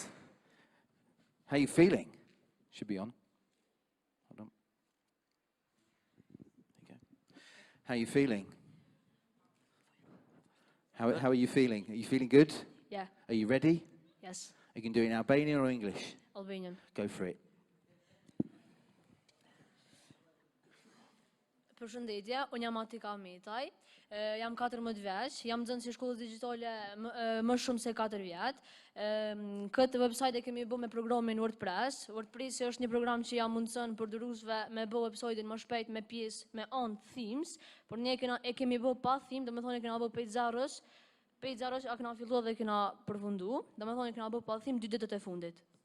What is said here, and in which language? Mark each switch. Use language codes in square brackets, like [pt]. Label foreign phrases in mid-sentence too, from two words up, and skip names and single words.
[en] How you feeling? Should be on. Hold on. There you go. How you feeling? How are you feeling? Are you feeling good? Yeah. Are you ready? Yes. You can do it in Albanian or English? Albanian. Go for it. [sq] Përshëndetje, unë jam Atika Metaj, jam 14 vjeç, jam nxënës i shkollës digjitale më shumë se 4 vjet. Këtë website e kemi bërë me programin WordPress. WordPress është një program që ja mundson përdoruesve me bërë website-in më shpejt me pjesë me [en] on themes, [sq] por ne e kemi bërë pa theme, domethënë e kena bërë pejzarosh a kena filluar dhe kena përfundu, domethënë e kena bërë pa theme 2 ditët e fundit.